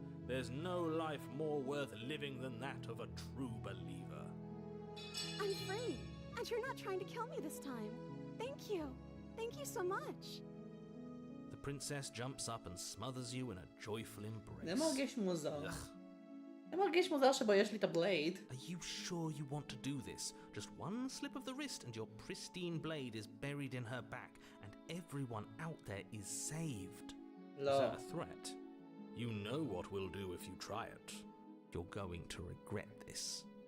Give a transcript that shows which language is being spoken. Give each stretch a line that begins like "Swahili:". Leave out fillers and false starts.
English: There's no life more worth living than that of a true believer. I'm free, and you're not trying to kill me this time. Thank you. Thank you so much. The princess jumps up and smothers you in a joyful embrace.
Hebrew: זה מרגיש מוזר. זה מרגיש מוזר שבו יש לי את הבלייד.
English: Are you sure you want to do this? Just one slip of the wrist and your pristine blade is buried in her back, and everyone out there is saved. Is that a threat? You know what we'll do if you try it. You're going to regret this.